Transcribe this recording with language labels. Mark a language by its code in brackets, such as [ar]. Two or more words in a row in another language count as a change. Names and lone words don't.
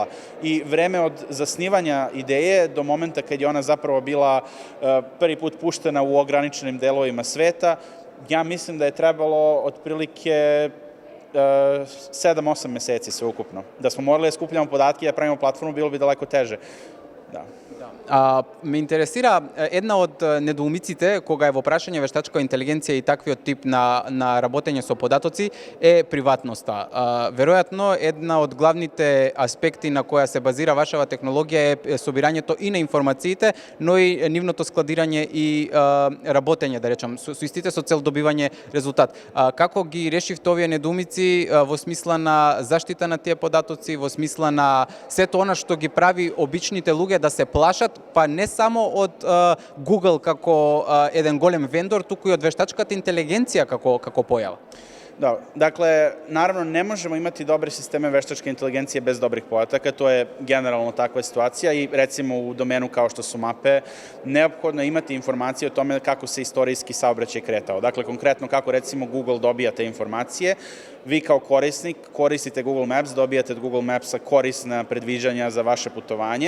[sr] I vreme od zasnivanja ideje do momenta kad je ona zapravo bila prvi put puštena u ograničenim delovima sveta, ja mislim da je trebalo otprilike 7-8 meseci sve ukupno. Da smo morali da skupljamo podatke i da pravimo platformu, bilo bi daleko teže. Da. [mk] Ме интересира една од недоумиците кога е во прашање вештачка интелигенција и таквиот тип на работење со податоци е приватноста. Веројатно една од главните аспекти на која се базира вашава технологија е собирањето и на информациите, но и нивното складирање и работење, да речам, со истите со цел добивање резултат. Како ги решивте овие недоумици во смисла на заштита на тие податоци, во смисла на сето она што ги прави обичните луѓе да се плашат, па не само од Google како еден голем вендор, туку и од вештачката интелигенција како појава? [sr] Da, dakle, naravno ne možemo imati dobre sisteme veštačke inteligencije bez dobrih podataka, to je generalno takva situacija i recimo u domenu kao što su mape, neophodno je imati informacije o tome kako se istorijski saobraćaj kretao. Dakle, konkretno kako recimo Google dobija te informacije, vi kao korisnik koristite Google Maps, dobijate od Google Mapsa korisna predviđanja za vaše putovanje.